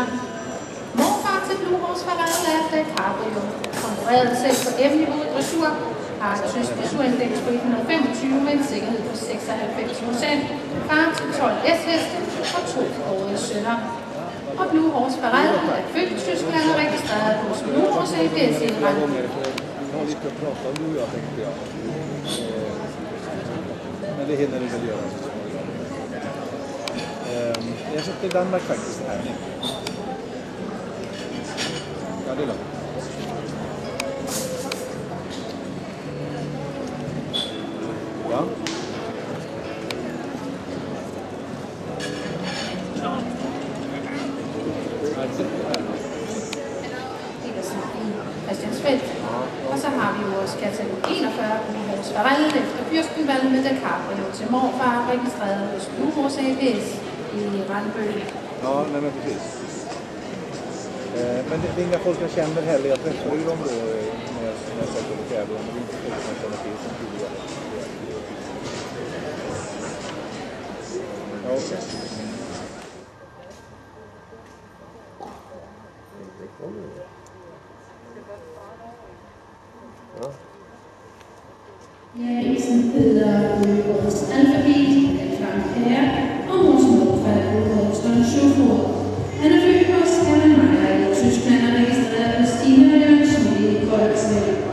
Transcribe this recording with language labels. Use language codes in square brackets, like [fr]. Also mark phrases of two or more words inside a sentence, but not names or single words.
[da] Morfar til Blue Horse Farrell er Da Gabriel, konkurrerede selv på M-niveau i dressur, har et tysk dressurindeks på 125 med en sikkerhed på 96%, far til 12 S-heste og 2 kårede sønner. Og Blue Horse Farrell er født i Tyskland og registreret hos Blue Horse ApS i Randved. [sv] Men det hinner du väl göra. Jag satt i Danmark faktiskt här. Ja, det är lugnt. Ja. Christiansfeld. [da] Og så har vi jo også katalog 41, Blue Horse Farrell, efter Fürstenwald med Da Gabriel til morfar, registreret hos Blue Horse ApS i Randbøl. [sv] Ja, nej men precis. Men det är inga folk jag känner heller. Jag träffar ju dem då när jag sätter det fjärde. Men det är inte folk som känner till som tidigare. Ja, okej. [da] Isen hedder Blue Horse Alphabet, er Frank Herr, og mors morfar er Blue Horse Don Schoford. Han er født hos Hermann Meyer i Tyskland og registreret hos Stine og Jørgen Schmidt i Koldsved.